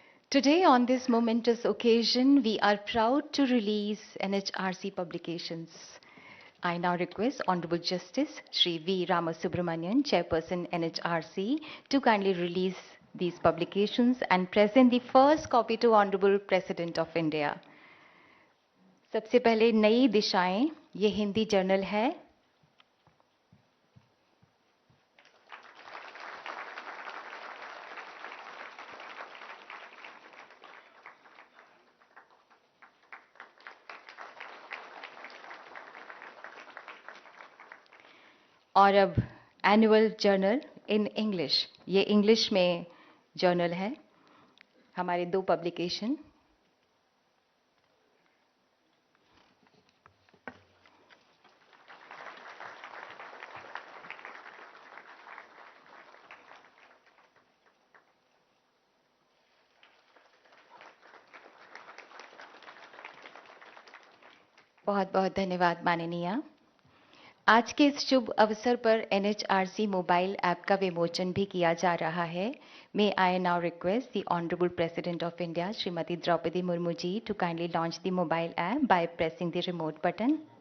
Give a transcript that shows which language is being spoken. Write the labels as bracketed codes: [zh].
[en] Today, on this momentous occasion, we are proud to release NHRC publications. I now request Honorable Justice Shri V. Ramasubramanian, Chairperson NHRC, to kindly release these publications and present the first copy to Honorable President of India. [hi] सबसे पहले नई दिशाएं, ये Hindi journal है. और अब [en] annual journal in English, [hi] ये English में जर्नल है. हमारे दो पब्लिकेशन. बहुत बहुत धन्यवाद माननीय. आज के इस शुभ अवसर पर NHRC मोबाइल ऐप का विमोचन भी किया जा रहा है. [en] May I now request the Honorable President of India, Srimati Droupadi Murmu ji, to kindly launch the mobile app by pressing the remote button.